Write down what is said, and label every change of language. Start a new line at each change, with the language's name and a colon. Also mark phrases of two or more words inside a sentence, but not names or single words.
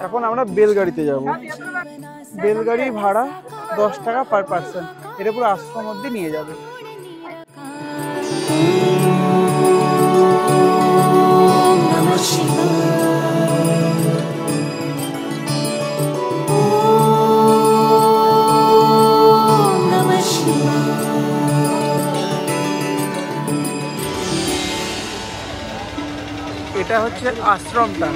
Bangla: এখন আমরা বেলগাড়িতে যাব। বেলগাড়ি ভাড়া 10 টাকা
English: per person,
Bangla: এটা পুরো আশ্রম অব্দি নিয়ে যাবে।
Sanskrit: ओम नमः शिवाय। ओम नमः शिवाय।
Bangla: এটা হচ্ছে আশ্রমটা।